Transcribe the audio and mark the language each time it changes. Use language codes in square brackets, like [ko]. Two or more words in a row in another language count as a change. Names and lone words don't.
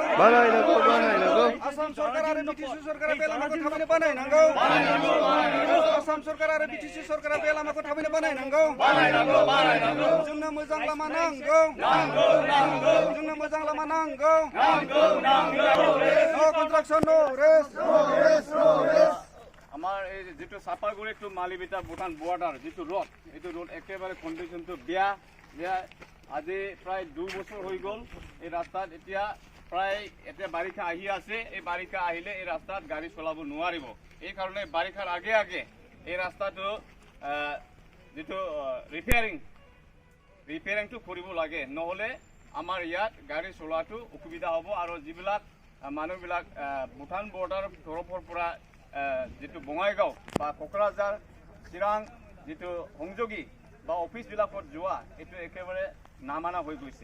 [brx] आसाम सरकार आरो BTC सरकारा बे लामाखौ थाबैनो बानायनांगौ। आसाम सरकार आरो BTC सरकारा बे लामाखौ थाबैनो बानायनांगौ। जोंनो मोजां लामा नांगौ। जोंनो मोजां लामा नांगौ। [en] no construction no rest. [as] আমার এই যেটো চাপাগুৰি টু মালিভিটা ভুটান বৰ্ডাৰ যেটো রোড এইটো রোড একেবারে কন্ডিশনটো বেয়া আজি প্ৰায় 2 বছৰ হৈ গ'ল। এই ৰাস্তাত এতিয়া প্ৰায় এতিয়া বাৰিষা আহি আছে। এই বাৰিষা আহিলে এই ৰাস্তাত গাড়ী চলাব নোৱাৰিব। এই কাৰণে বাৰিষাৰ আগে আগে এই ৰাস্তাটো যেটো ৰিপেয়াৰিংটো কৰিব লাগে, নহলে আমাৰ ইয়াত গাড়ী চলাটো অসুবিধা হ'ব আৰু যিবিলাক মানুহবিলাক ভুটান বৰ্ডাৰ তৰফৰ পৰা যেটো বঙাইগাঁও বা কোকৰাঝাৰ চিৰাং যেটো সংযোগী বা অফিসবিলাকত যোৱা এটো একেবাৰে নামানা হৈ গৈছে।